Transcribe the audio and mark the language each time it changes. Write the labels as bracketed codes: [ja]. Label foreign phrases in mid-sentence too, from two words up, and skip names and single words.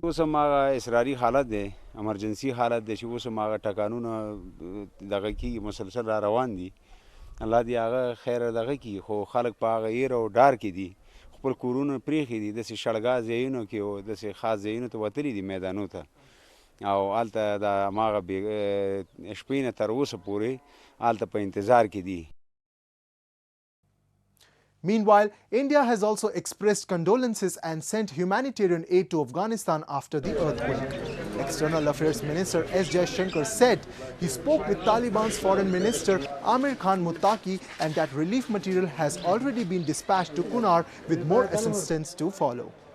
[ps] اوس هغه اضطراري حالت دی، امرجنسي حالت دی چې اوس هغه ټکانونه دغه کې مسلسل را روان دي الله دې هغه خیر دغه کړي خو خلک په هغه ویر او ډار کې دي خپل کورونه پرېښي دي داسې شړګا ځایونو کې او داسې خاص ځایونو ته وتلي دي میدانو ته او هلته د هماغه شپې نه تر اوسه پورې هلته په انتظار کې دي. [en] Meanwhile, India has also expressed condolences and sent humanitarian aid to Afghanistan after the earthquake. External Affairs Minister S. Jaishankar said he spoke with Taliban's Foreign Minister Amir Khan Muttaqi and that relief material has already been dispatched to Kunar with more assistance to follow.